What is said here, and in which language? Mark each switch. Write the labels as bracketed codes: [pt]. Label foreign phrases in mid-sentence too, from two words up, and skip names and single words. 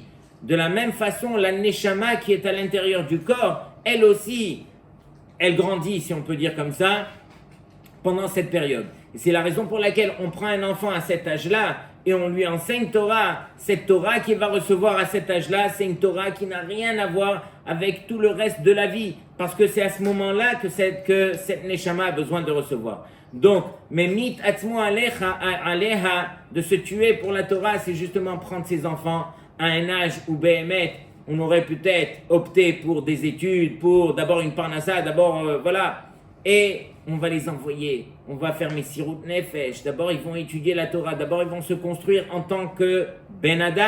[fr] De la même façon, la neshama qui est à l'intérieur du corps, elle aussi, elle grandit, si on peut dire comme ça, pendant cette période. Et c'est la raison pour laquelle on prend un enfant à cet âge-là et on lui enseigne Torah. Cette Torah qu'il va recevoir à cet âge-là, c'est une Torah qui n'a rien à voir avec tout le reste de la vie. Parce que c'est à ce moment-là que cette neshama a besoin de recevoir. Donc, [he] ממית עצמו עליה, [fr] de se tuer pour la Torah, c'est justement prendre ses enfants à un âge où Béhémet, on aurait peut-être opté pour des études, pour d'abord une parnassa, voilà. Et on va les envoyer, on va faire [he] מסירות נפש. [fr] D'abord, ils vont étudier la Torah. D'abord, ils vont se construire en tant que [he] בן אדם.